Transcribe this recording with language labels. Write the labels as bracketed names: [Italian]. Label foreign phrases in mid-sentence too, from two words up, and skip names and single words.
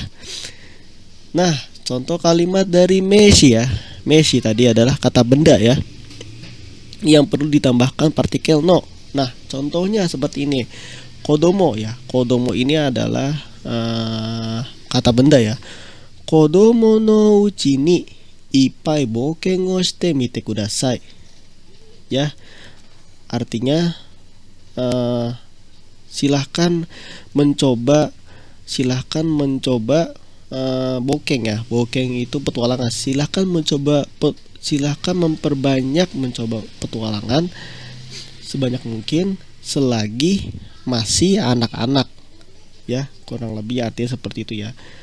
[Indonesian] Nah, contoh kalimat dari meshi ya. Meshi tadi adalah kata benda ya, yang perlu ditambahkan partikel no. Nah, contohnya seperti ini. Kodomo ya. Kodomo ini adalah kata benda ya. [Japanese] Kodomo no uchi ni ippai boken o shite mite kudasai. [Indonesian] Ya. Artinya silahkan mencoba bokeng ya. Bokeng itu petualangan. Silahkan memperbanyak mencoba petualangan sebanyak mungkin selagi masih anak-anak ya, kurang lebih artinya seperti itu ya.